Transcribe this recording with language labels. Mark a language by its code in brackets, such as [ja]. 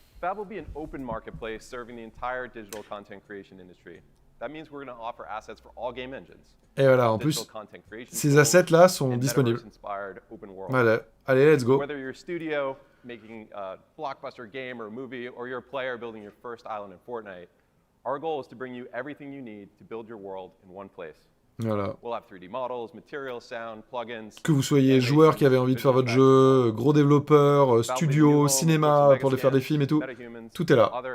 [en] Fab will be an open marketplace serving the entire digital content creation industry. That means we're going to offer assets for all game engines. [fr] Et voilà, en plus, ces assets-là sont disponibles. Voilà, allez, [en] let's go. Whether you're a studio making a blockbuster game or a movie, or you're a player building your first island in Fortnite, our goal is to bring you everything you need to build your world in one place. [fr] Voilà. [en] We'll have 3D models, materials, sound, plugins. [fr] Que vous soyez joueur qui avait envie de faire votre jeu, gros développeur, studio, cinéma pour faire des films et tout, tout est là.